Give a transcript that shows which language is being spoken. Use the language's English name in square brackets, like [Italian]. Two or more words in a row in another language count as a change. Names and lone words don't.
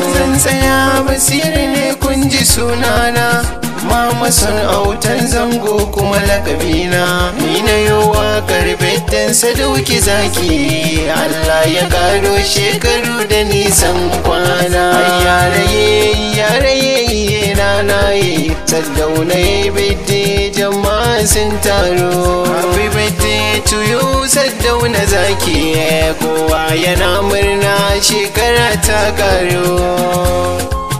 [Hausa] Zan tsaya basira ne kun ji sunana, Mama son autan zango kuma lakabina, ni na yi waƙar Biddin Sadauki zaki, Allah ya ƙaro shekaru da nisan kwana. Ai yaraye, yaraye, ye na na ye, Saddauna ya yi biddi, jama'a sun taro. [English] Happy birthday to you, [Hausa] Saddauna zaki, kowa yana murna shekara ta karo.